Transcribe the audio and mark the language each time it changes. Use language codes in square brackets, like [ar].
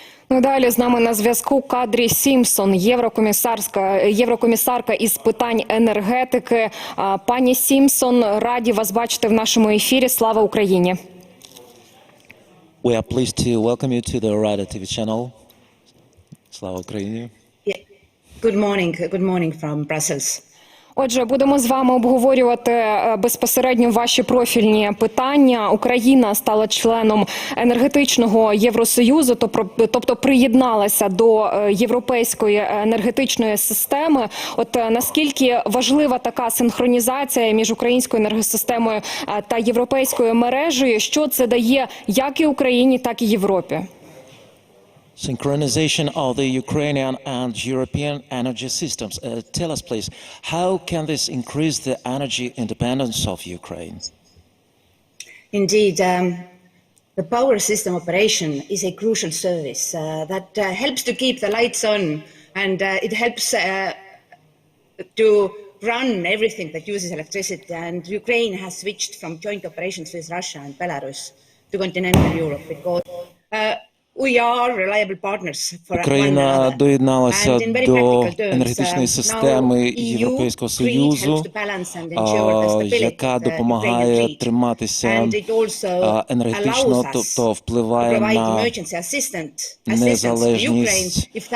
[uk] Ну, далі з нами на зв'язку Кадрі Сімсон, єврокомісарка із питань енергетики. Пані Сімсон, раді вас бачити в нашому ефірі. Слава Україні! [en] We are pleased to welcome you to the Rada TV channel. [uk] Слава Україні! [en] Good morning from Brussels. [uk] Отже, будемо з вами обговорювати безпосередньо ваші профільні питання. Україна стала членом енергетичного Євросоюзу, тобто приєдналася до європейської енергетичної системи. От наскільки важлива така синхронізація між українською енергосистемою та європейською мережею, що це дає як і Україні, так і Європі? [en] Synchronization of the Ukrainian and European energy systems. Tell us, please, how can this increase the energy independence of Ukraine? Indeed, the power system operation is a crucial service that helps to keep the lights on, and it helps to run everything that uses electricity. And Ukraine has switched from joint operations with Russia and Belarus to continental Europe because we are reliable partners for one [uk] Україна [en] another. [uk] доєдналася до енергетичної системи Європейського Союзу, яка допомагає триматися енергетично, тобто впливає на незалежність.